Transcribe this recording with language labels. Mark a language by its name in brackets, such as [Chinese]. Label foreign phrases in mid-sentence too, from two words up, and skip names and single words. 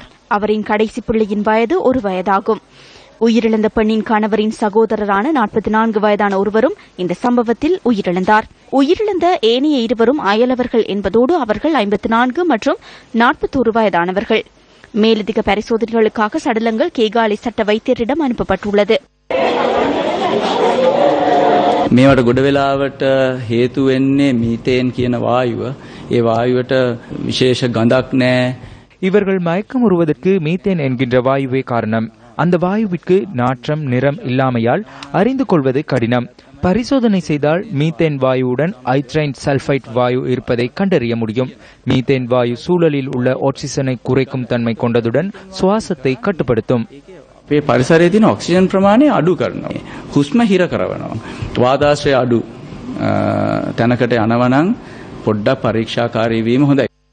[Tamil] அவரின் கடைசி பிள்ளையின் வயது 1 வயதாகும். உயிரிழந்த பெண்ணின் கணவரின் சகோதரரான 44 வயதான ஒருவரும் இந்த சம்பவத்தில் உயிரிழந்தார். உயிரிழந்த ஏனைய இருவரும் அயலவர்கள் என்பதோடு அவர்கள் 54 மற்றும் 41 வயதானவர்கள். மேலதிக பரிசோதனைகளுக்காக சடலங்கள் கேகாலை சட்ட வைத்தியரிடம் அனுப்பப்பட்டுள்ளது. [Sinhala] මේවට ගොඩ වෙලාවට හේතු වෙන්නේ මීතේන් කියන වායුව. ඒ වායුවට විශේෂ ගඳක් නැහැ. [Tamil] இவர்கள் மயக்கமுறுவதற்கு மீத்தேன் என்கின்ற வாயுவே காரணம். அந்த வாயுவிற்கு நாற்றம், நிறம் இல்லாமையால் அறிந்து கொள்வது கடினம். பரிசோதனை செய்தால் மீத்தேன் வாயுவுடன் [English] hydrogen sulphide [Tamil] வாயு இருப்பதை கண்டறிய முடியும். மீத்தேன் வாயு சூழலில் உள்ள ஆக்சிஜனை குறைக்கும் தன்மை கொண்டதுடன் சுவாசத்தை கட்டுப்படுத்தும். [Sinhala] අපේ පරිසරයේ තියෙන ඔක්සිජන් ප්‍රමාණය අඩු කරනවා. හුස්ම හිර කරනවා. වාතාශ්‍රය අඩු තැනකට යනවා නම් පොඩ්ඩක් පරීක්ෂාකාරී වීම හොඳයි.